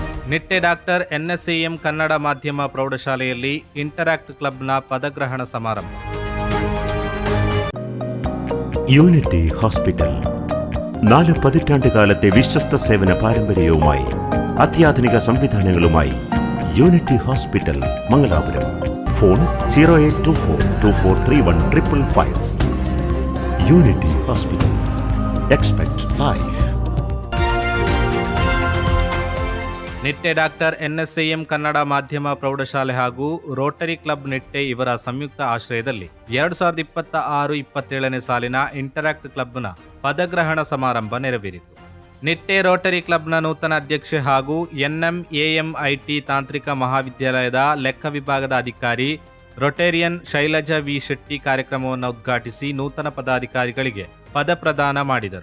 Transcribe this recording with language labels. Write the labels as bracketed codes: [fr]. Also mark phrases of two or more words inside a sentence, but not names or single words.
[kn] ನಿಟ್ಟೆ ಡಾಕ್ಟರ್ ಎನ್ಎಸ್ಎಎಂ ಕನ್ನಡ ಮಾಧ್ಯಮ ಪ್ರೌಢಶಾಲೆಯಲ್ಲಿ ಇಂಟರಾಕ್ಟ್ ಕ್ಲಬ್ನ ಪದಗ್ರಹಣ ಸಮಾರಂಭ. [ml] യൂണിറ്റി ഹോസ്പിറ്റൽ 4 പതിറ്റാണ്ടുകാലത്തെ വിശ്വസ്ത സേവന പാരമ്പര്യവുമായി അത്യാധുനിക സംവിധാനങ്ങളുമായി യൂണിറ്റി ഹോസ്പിറ്റൽ മംഗലാപുരം. ഫോൺ 0824243155. യൂണിറ്റി ഹോസ്പിറ്റൽ. [en] expect life. [kn] ನಿಟ್ಟೆ ಡಾಕ್ಟರ್ ಎನ್ಎಸ್ಎಎಂ ಕನ್ನಡ ಮಾಧ್ಯಮ ಪ್ರೌಢಶಾಲೆ ಹಾಗೂ ರೋಟರಿ ಕ್ಲಬ್ ನಿಟ್ಟೆ ಇವರ ಸಂಯುಕ್ತ ಆಶ್ರಯದಲ್ಲಿ 2026-27ನೇ ಸಾಲಿನ ಇಂಟರಾಕ್ಟ್ ಕ್ಲಬ್ನ ಪದಗ್ರಹಣ ಸಮಾರಂಭ ನೆರವೇರಿತು. ನಿಟ್ಟೆ ರೋಟರಿ ಕ್ಲಬ್ನ ನೂತನ ಅಧ್ಯಕ್ಷೆ ಹಾಗೂ NMAMIT ತಾಂತ್ರಿಕ ಮಹಾವಿದ್ಯಾಲಯದ ಲೆಕ್ಕ ವಿಭಾಗದ ಅಧಿಕಾರಿ ರೊಟೇರಿಯನ್ ಶೈಲಜಾ ವಿ ಶೆಟ್ಟಿ ಕಾರ್ಯಕ್ರಮವನ್ನು ಉದ್ಘಾಟಿಸಿ ನೂತನ ಪದಾಧಿಕಾರಿಗಳಿಗೆ ಪದ ಪ್ರದಾನ ಮಾಡಿದರು.